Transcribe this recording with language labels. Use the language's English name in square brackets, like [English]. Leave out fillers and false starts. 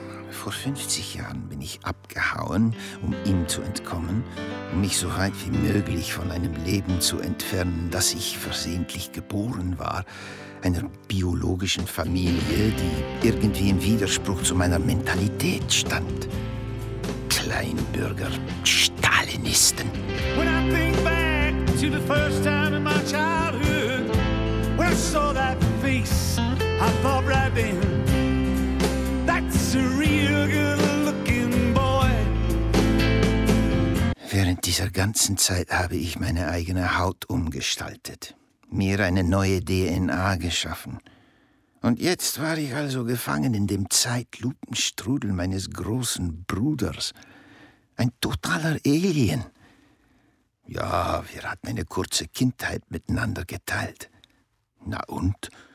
[German] Vor 50 Jahren bin ich abgehauen, um ihm zu entkommen, um mich so weit wie möglich von einem Leben zu entfernen, das ich versehentlich geboren war, einer biologischen Familie, die irgendwie im Widerspruch zu meiner Mentalität stand. Kleinbürger, Stalinisten. [English] When I think back to the first time in my childhood, when I saw that face, I thought right then, that's a real good-looking boy. [German] Während dieser ganzen Zeit habe ich meine eigene Haut umgestaltet, mir eine neue DNA geschaffen. Und jetzt war ich also gefangen in dem Zeitlupenstrudel meines großen Bruders. Ein totaler Alien. Ja, wir hatten eine kurze Kindheit miteinander geteilt. Na und?